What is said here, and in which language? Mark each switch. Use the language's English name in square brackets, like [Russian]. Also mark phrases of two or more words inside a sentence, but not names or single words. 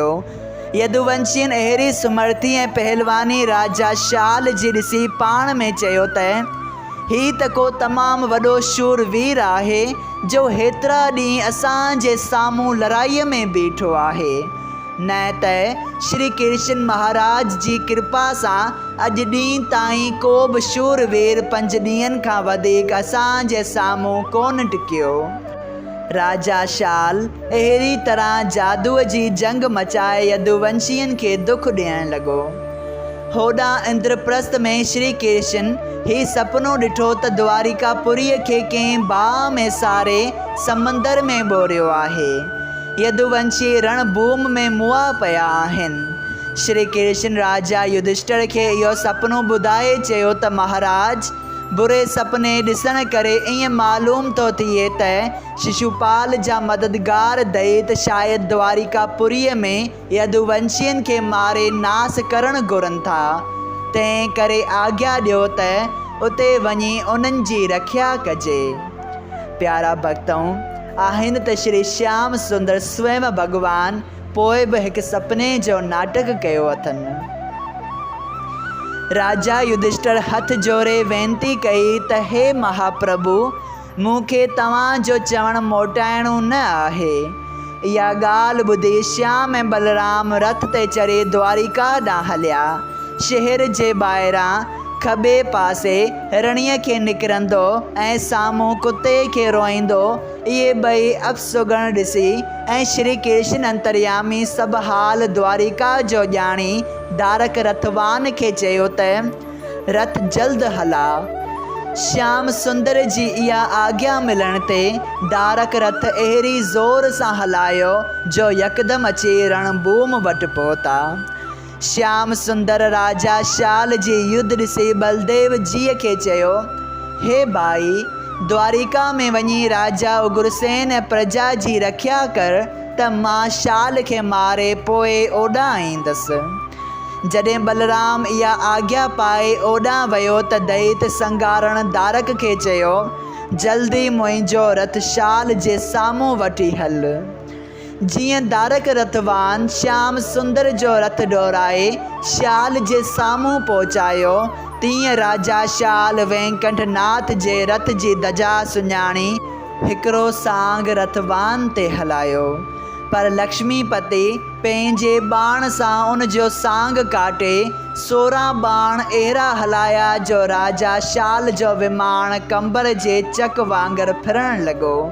[Sindhi] यदुवंशियनि अहिड़ी सुमर्थी ऐं पहलवानी राजा शाल जी ॾिसी पाण में चयो त हीउ त को तमामु वॾो शूरवीर आहे, जो हेतिरा ॾींहं असांजे साम्हूं लड़ाईअ में बीठो आहे। न त श्री कृष्ण महाराज जी कृपा सां अॼु ॾींहं ताईं को बि शूरवीर 5 ॾींहंनि खां वधीक असांजे साम्हूं कोन टिकियो। राजा शाल अहिड़ी तरह जादूअ जी जंग मचाए यदुवंशियनि खे दुख ॾियण लॻो। होॾां इंद्रप्रस्थ में श्री कृष्ण ही सपनो ॾिठो त द्वारिकापुरीअ खे कंहिं बाह में सारे समंदर में ॿोरियो आहे। यदुवंशी रणभूमि में मुआ पिया आहिनि। श्री कृष्ण राजा युधिष्ठिर खे इहो सपनो ॿुधाए चयो त महाराज, बुरे सपने ॾिसण करे ईअं मालूम थो थिए त शिशुपाल जा मददगार दैत शायदि द्वारिकापुरीअ में यदुवंशियुनि खे मारे नास करणु घुरनि था। तंहिं करे आज्ञा ॾियो त उते वञी उन्हनि जी रखिया कजे। प्यारा भक्तों, आहिनि त श्री श्याम सुंदर स्वयं भॻवान पोइ बि हिकु सपने जो नाटक कयो अथनि। राजा युधिष्ठिर हथ जोड़े वेनती कई त हे महाप्रभु, मूंखे तव्हांजो चवणु मोटाइणो न आहे। इहा ॻाल्हि ॿुधी श्याम ऐं बलराम रथ ते चढ़े द्वारिका ॾांहुं हलिया। शहर जे ॿाहिरां खॿे पासे हिरणीअ खे निकिरंदो ऐं साम्हूं कुते खे रोईंदो इहे ॿई अपसुगण ॾिसी ऐं श्री कृष्ण अंतर्यामी सभु हाल द्वारिका जो ॼाणी दारक रथवान खे चयो त रथ जल्द हला। श्याम सुंदर जी इहा आज्ञा मिलण ते दारक रथ अहिड़ी ज़ोर सां हलायो जो यकदमि अची रणभूमि वटि पहुता। श्याम सुंदर राजा शाल जी युद्ध ॾिसी बलदेव जीअ खे चयो, हे भाई, द्वारिका में वञी राजा उग्रसेन ऐं प्रजा जी रखिया कर त मां शाल खे मारे पोइ ओॾां ईंदसि। जॾहिं बलराम इहा आज्ञा पाए ओॾां वियो त दैत संगारण दारक खे चयो, जल्दी मुंहिंजो रथ शाल जे साम्हूं वठी हल। जीअं दारक रथवान श्याम सुंदर जो रथ डोराए शाल जे साम्हूं पहुचायो, तीअं राजा शाल वेंकटनाथ जे रथ जी दजा सुञाणी हिकिड़ो सांग रथवान ते हलायो। पर लक्ष्मीपति पंहिंजे बाण सां उन जो सांग काटे 16 बाण अहिड़ा हलाया जो राजा शाल जो विमाण कंबर जे चक वांगुरु फिरणु लॻो।